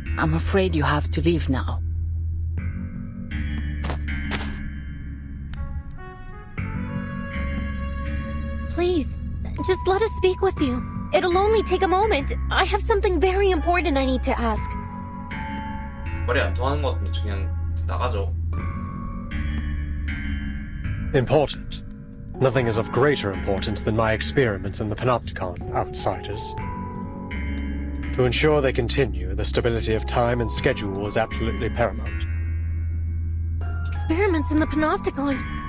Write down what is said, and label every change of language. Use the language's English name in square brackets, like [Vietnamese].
[English] I'm afraid you have to leave now. Please, just let us speak with you. It'll only take a moment. I have something very important I need to ask. [Korean] 말이 안 통하는 것 같은데 그냥 나가죠. [English] Important. Nothing is of greater importance than my experiments in the Panopticon, outsiders. To ensure they continue, the stability of time and schedule is absolutely paramount. Experiments in the Panopticon.